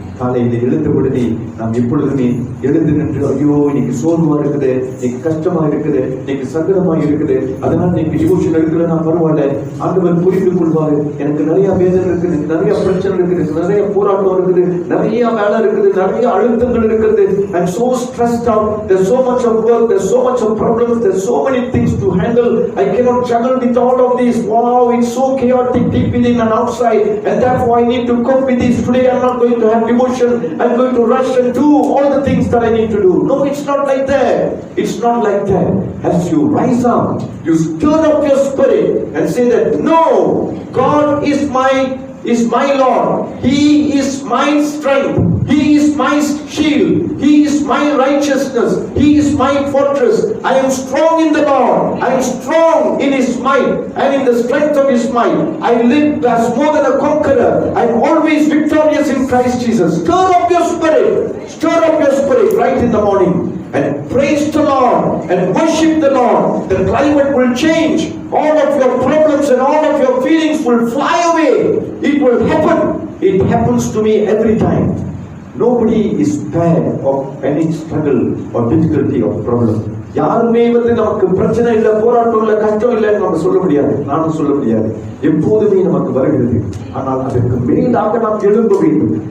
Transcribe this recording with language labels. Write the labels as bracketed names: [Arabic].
[Tamil] காலையில எழுந்த உடனே நாம் எப்பொழுதுமே எழுந்து நின்று ஐயோ இன்னைக்கு சோர்வா இருக்குது, இன்னைக்கு கஷ்டமா இருக்குது, இன்னைக்கு சங்கடமா இருக்குது, அதனால இன்னைக்கு டிவோஷன் எடுக்கல, நான் பரவாயில்ல, ஆண்டவர் புரிந்து கொள்வாரு, எனக்கு நிறைய வேதனை இருக்குது, எனக்கு நிறைய பிரச்சனை இருக்குது, நிறைய போராட்டம் இருக்குது, நிறைய வேலை இருக்குது, நிறைய அழுத்தங்கள் இருக்குது, [English] I'm so stressed out, there's so much of work, there's so much of problems, there's so many things to handle, I cannot juggle with all of this. Wow, it's so chaotic deep within and outside, and therefore I need to cope with this. Today I'm not going to have devotion, I'm going to rush and do all the things that I need to do. No, it's not like that. It's not like that. As you rise up, you stir up your spirit and say that no, God is my Lord, He is my strength, He is my shield, He is my righteousness, He is my fortress. I am strong in the Lord, I am strong in His might, and in the strength of His might I live as more than a conqueror. I am always victorious in Christ Jesus. Stir up your spirit right in the morning and praise the Lord and worship the Lord. The climate will change, all of your problems and all of your feelings will fly away. It will happen. It happens to me every time. Nobody is spared of any struggle or difficulty or problem. [Tamil] யாருமே நமக்கு பிரச்சனை இல்ல, போராட்டம் இல்ல, கஷ்டம் இல்லைன்னு நம்ம சொல்ல முடியாது, நானும் சொல்ல முடியாது. எப்போதுமே நமக்கு வருகிறது. ஆனால் அதற்கு மேலாக நாம் எழும்ப வேண்டும்.